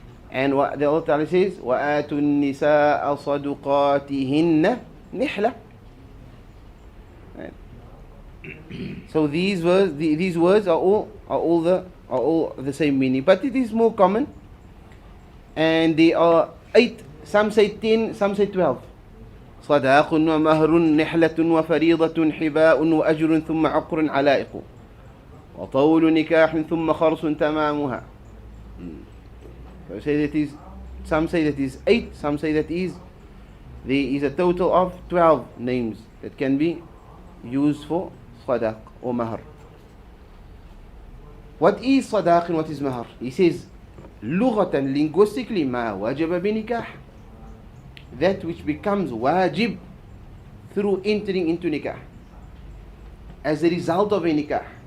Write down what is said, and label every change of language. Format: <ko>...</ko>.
<en>And what the Allah Ta'ala says,</en> <ar>وَآتُوا النِّسَاءَ صَدُقَاتِهِنَّ نِحْلَةً.</ar> <en>So these words are all the same meaning, but it is more common, and they are 8. Some say 10, some say 12.</en> <ar>صداق ومهر نحلة وفريضة حباء وأجر ثم عقر علائق وطول نكاح ثم خرص تمامها.</ar> <en>So say that is, some say that is 8, some say that is there is a total of 12 names that can be used for sadaq or mahr. What is sadaq and what is mahr? He says, lughatan, linguistically,</en> <ar>ma wajaba bi nikah,</ar> <en>that which becomes wajib through entering into nikah, as a result of a nikah.</en>